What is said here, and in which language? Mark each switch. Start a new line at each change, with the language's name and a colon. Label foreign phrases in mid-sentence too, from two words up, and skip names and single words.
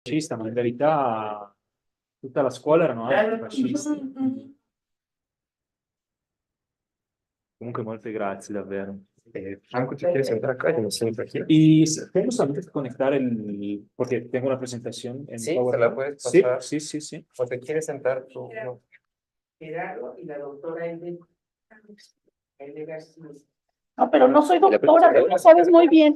Italian: fascista, ma in verità tutta la scuola erano antifascisti.
Spanish: Comunque molte grazie davvero. Franco, ¿te quieres sentar acá? Yo me siento aquí. Y tengo solamente que conectar porque tengo una presentación en Sí, PowerPoint. te la puedes Sí, pasar. sí, sí, sí. ¿O te quieres sentar tú? No. Gerardo y la doctora Elde García. No, pero no soy doctora, tú lo sabes muy bien.